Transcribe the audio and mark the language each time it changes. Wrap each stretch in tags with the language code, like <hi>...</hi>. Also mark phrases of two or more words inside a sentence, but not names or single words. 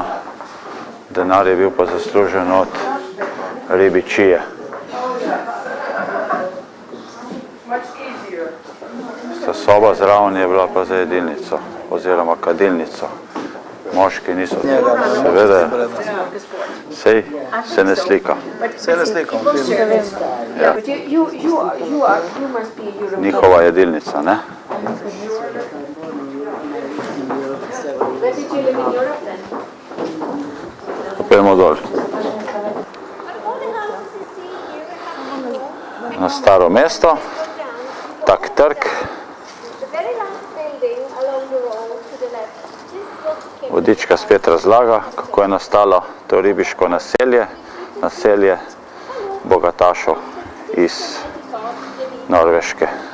<sl>Denar je bil pa zaslužen od ribičije. Ta soba zraven je bila pa za jedilnico oziroma kadilnico. Moški niso. Seveda, sej se ne slika. Se ne slikam v filmu.</sl> <en>But you must be European.</en> <sl>Njihova jedilnica, ne?</sl> <en>Where did you live in Europe then?</en> <sl>Pojmo dol. Na Staro mesto, tak trg, vodička spet razlaga, kako je nastalo to ribiško naselje bogatašov iz Norveške.</sl>